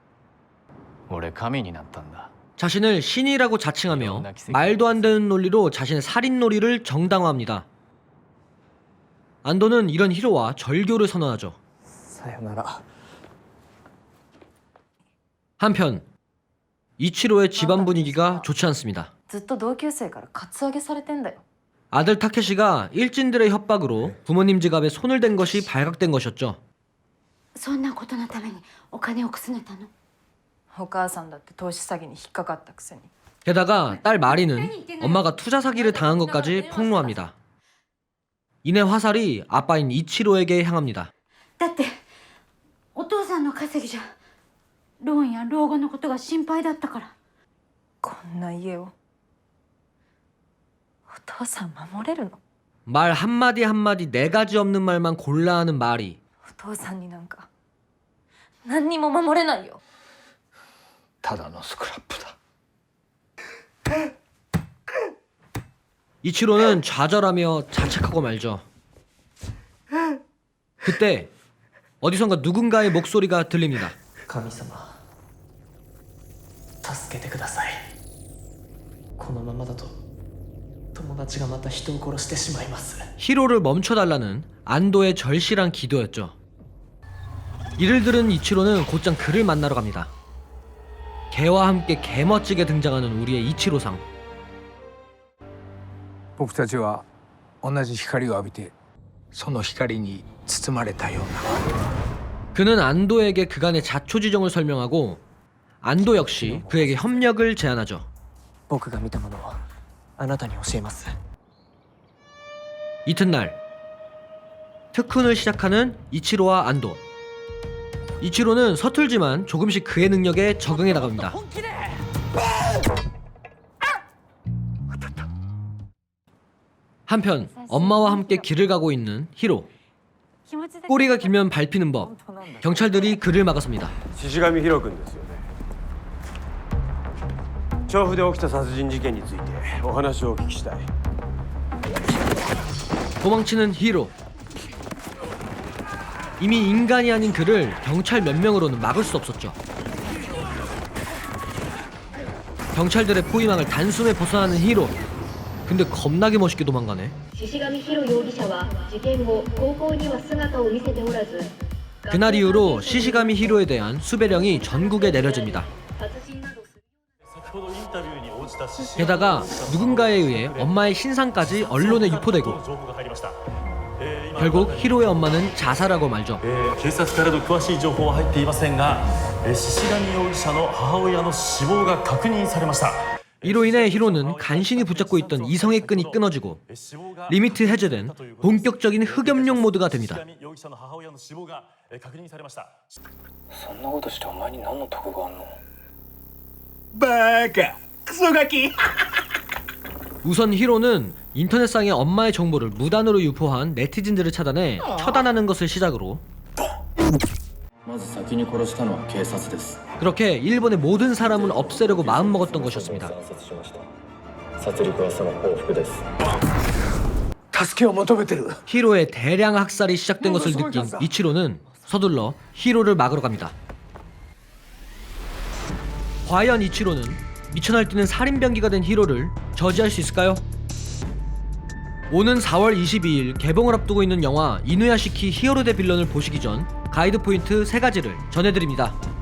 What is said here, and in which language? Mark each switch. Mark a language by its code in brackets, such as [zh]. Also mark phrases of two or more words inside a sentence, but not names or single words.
[ko] 자신을 신이라고 자칭하며 말도 안 되는 논리로 자신의 살인 놀이를 정당화합니다. 안도는 이런 히로와 절교를 선언하죠. 한편 이치로의 집안 분위기가 좋지 않습니다. [ja] ずっと同級生からカツアゲされてんだよ。 [ko] 아들 타케시가 일진들의 협박으로 부모님 지갑에 손을 댄 것이 발각된 것이었죠. [ja] そんなことのためにお金をくすねたの？お母さんだって投資詐欺に引っかかったくせに。 [ko] 게다가 딸 마리는 엄마가 투자 사기를 당한 것까지 폭로합니다. 이내 화살이 아빠인 이치로에게 향합니다. [ja] だってお父さんの稼ぎじゃローンや老後のことが心配だったから。こんな家をお父さん守れるの？ [ko] 말 한마디 한마디 네 가지 없는 말만 골라 하는 마리. [ja] お父さんになんか何にも守れないよ。ただのスクラップだ。 [ko] 이치로는 좌절하며 자책하고 말죠. 그때 어디선가 누군가의 목소리가 들립니다. [ja] 神様助けてください。このままだと友達がまた人を殺してしまいます。 [ko] 히로를 멈춰달라는 안도의 절실한 기도였죠. 이를 들은 이치로는 곧장 그를 만나러 갑니다. 개와 함께 개멋지게 등장하는 우리의 이치로상. [ja] 僕たちは同じ光を浴びてその光に包まれたような。 [ko] 그는 안도에게 그간의 자초지종을 설명하고 안도 역시 그에게 협력을 제안하죠. [ja] 僕が見たものをあなたに教えます。 [ko] 이튿날 특훈을 시작하는 이치로와 안도. 이치로는 서툴지만 조금씩 그의 능력에 적응해 나갑니다. 한편 엄마와 함께 길을 가고 있는 히로. 꼬리가 길면 밟히는 법. 경찰들이 그를 막아섭니다. [ja] 獅子神ヒロ君ですよね。調布で起きた殺人事件についてお話をお聞きしたい。 [ko] 도망치는 히로. 이미 인간이 아닌 그를 경찰 몇 명으로는 막을 수 없었죠. 경찰들의 포위망을 단숨에 벗어나는 히로. 근데 겁나게 멋있게 도망가네. [ja] 獅子神ヒロ容疑者は事件後高校には姿を見せておらず [ko] 그날 이후로 시시가미 히로에 대한 수배령이 전국에 내려집니다. 게다가 누군가에 의해 엄마의 신상까지 언론에 유포되고 결국 히로의 엄마는 자살하고 말죠. [ja] 警察からの詳しい情報は入っていませんが、獅子神容疑者の母親の死亡が確認されました。 [ko] 이로 인해 히로는 간신히 붙잡고 있던 이성의 끈이 끊어지고 리미트 해제된 본격적인 흑염룡 모드가 됩니다. [ja] そんなことしてお前に何の得があんの？バカクソガキ [ko] 우선 히로는 인터넷상의 엄마의 정보를 무단으로 유포한 네티즌들을 차단해 처단하는 것을 시작으로 [ja] まず先に殺したのは警察です。 [ko] 그렇게 일본의 모든 사람을 없애려고 마음먹었던 것이었습니다. [ja] 殺戮はその報復です。助けを求めてる。 [ko] 히로의 대량 학살이 시작된 것을 느낀 이치로는 서둘러 히로를 막으러 갑니다. 과연 이치로는 미쳐 날뛰는 살인병기가 된 히로를 저지할 수 있을까요? 오는 4월 22일 개봉을 앞두고 있는 영화 이누야시키 히어로 대 빌런을 보시기 전 가이드 포인트 3가지를 전해드립니다.